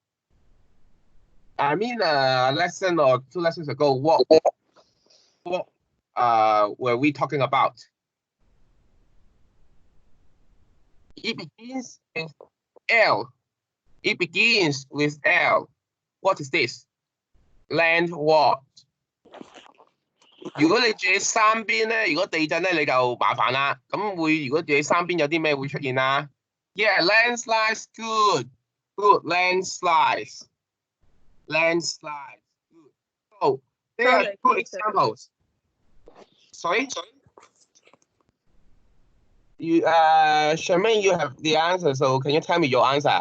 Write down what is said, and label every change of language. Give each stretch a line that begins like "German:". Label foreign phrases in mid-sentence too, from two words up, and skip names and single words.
English: I mean, a lesson or 2 lessons ago, what were we talking about? It begins with L. It begins with L. What is this? Landward.
Cantonese: 如果你住喺山邊咧，如果地震咧，你就麻煩啦。咁如果住喺山邊有啲咩會出現啊？
English: Yeah, landslides, good, landslides. Landslides. Good. So there are two examples. Sorry? You Charmaine, you have the answer, so can you tell me your answer?